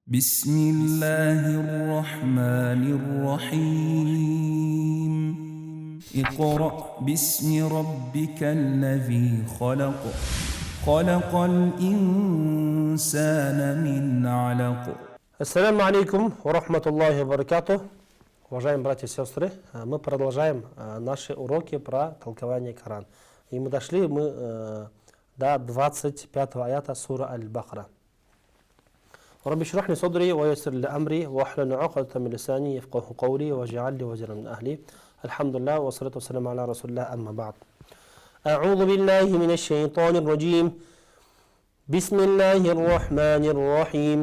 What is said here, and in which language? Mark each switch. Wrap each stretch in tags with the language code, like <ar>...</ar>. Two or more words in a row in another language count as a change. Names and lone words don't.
<ar>بسم الله الرحمن الرحيم اقرأ باسم ربك الذي خلق خلق الإنسان من علق. السلام عليكم ورحمة الله وبركاته.</ar> <ru>Уважаемые братья и сестры, мы продолжаем наши уроки про толкование Корана. И мы дошли до 25 аята сура Аль-Бакара.</ru> <ar>رب اشرح لي صدري ويسر لي أمري واحلل عقدة من لساني يفقهوا قولي واجعل لي وزيرا من أهلي. الحمد لله والصلاة والسلام على رسول الله أما بعد. أعوذ بالله من الشيطان الرجيم. بسم الله الرحمن الرحيم.</ar>